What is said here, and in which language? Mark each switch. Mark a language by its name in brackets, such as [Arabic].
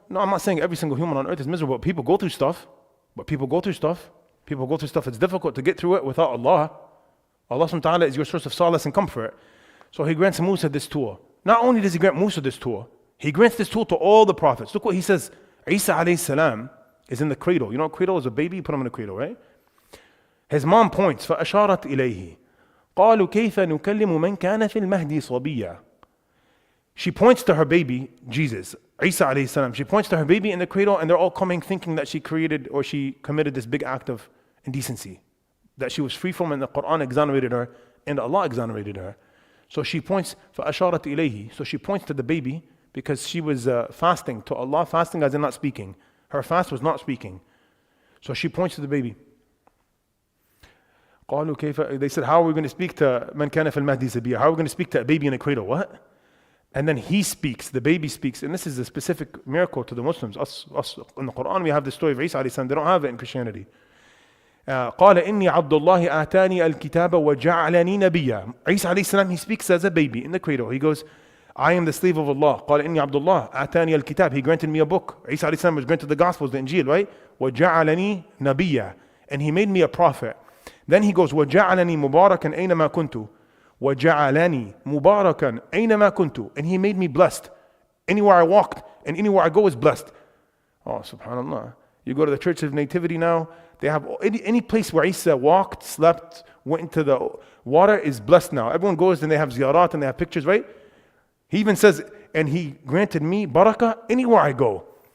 [English] No, I'm not saying every single human on earth is miserable. People go through stuff. It's difficult to get through it without Allah. Allah subhanahu wa ta'ala is your source of solace and comfort. So he grants Musa this tool. Not only does he grant Musa this tool, he grants this tool to all the prophets. Look what he says. Isa alayhi salam is in the cradle. Cradle is a baby, you put him in the cradle, right? His mom points, [Arabic] فَأَشَارَتْ إِلَيْهِ قَالُوا كَيْفَ نُكَلِّمُ مَنْ كَانَ فِي الْمَهْدِ صَبِيًّا. [English] She points to her baby, Jesus, Isa alayhi salam. She points to her baby in the cradle, and they're all coming thinking that she created or she committed this big act of indecency, that she was free from, and the Quran exonerated her, and Allah exonerated her. So she points, [Arabic] فَأَشَارَتْ إِلَيْهِ. [English] So she points to the baby because she was fasting to Allah, fasting as in not speaking. Her fast was not speaking. So she points to the baby. [Arabic] قالوا كيف. [English] They said, how are we going to speak to [Arabic] مَنْ كَانَ فِي الْمَهْدِ صَبِيًّا? [English] How are we going to speak to a baby in a cradle? What? And then he speaks, the baby speaks, and this is a specific miracle to the Muslims. Us in the Quran, we have the story of Isa alayhi salam. They don't have it in Christianity. [Arabic] قال إني عبد الله آتاني الكتاب وجعلني نبيا. [English] Isa alayhi salam, he speaks as a baby in the cradle. He goes, I am the slave of Allah. [Arabic] قال إني عبد الله آتاني الكتاب. [English] He granted me a book. Isa alayhi salam was granted the Gospels, the Injil, right? [Arabic] وجعلني نبيا. [English] And he made me a prophet. Then he goes, [Arabic] وجعلني مباركا أينما كنت. وَجَعَلَنِي مُبَارَكًا أَيْنَمَا كُنْتُ. [English] And he made me blessed. Anywhere I walked and anywhere I go is blessed. Oh, subhanallah. You go to the Church of Nativity now, they have any place where Isa walked, slept, went into the water is blessed now. Everyone goes and they have ziyarat and they have pictures, right? He even says, and he granted me barakah anywhere I go.